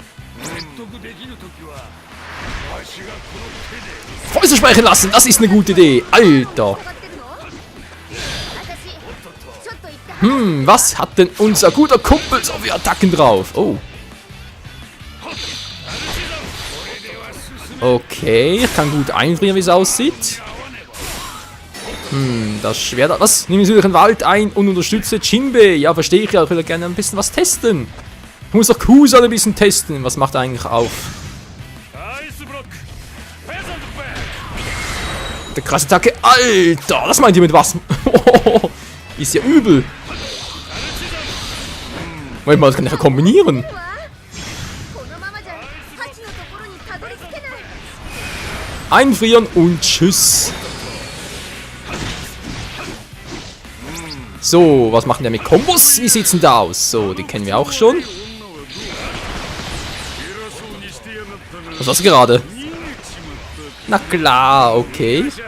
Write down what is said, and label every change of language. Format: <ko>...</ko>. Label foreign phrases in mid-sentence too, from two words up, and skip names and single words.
<de>Fäuste sprechen lassen, das ist eine gute Idee. Alter.</de> <ja>戦ってるの？私ちょっと言った。</ja> <de>Was hat denn unser guter Kumpel so für Attacken drauf? Oh. Okay, ich kann gut einfrieren, wie es aussieht. Das Schwert... Was? Nimm natürlich den Wald ein und unterstütze Jinbei. Ja, verstehe ich ja. Ich will ja gerne ein bisschen was testen. Ich muss doch Kusan ein bisschen testen. Was macht er eigentlich auf? Der krasse Attacke. Alter, das meint ihr mit was? Ist ja übel. Moment mal, das kann ich ja kombinieren.</de> <ja>このままじゃハチのところにたどり着けない。</ja> <de>Einfrieren und tschüss. So, was macht der mit Kombos? Wie sieht's denn da aus? So, die kennen wir auch schon. Was war's gerade? Na klar, okay.</de>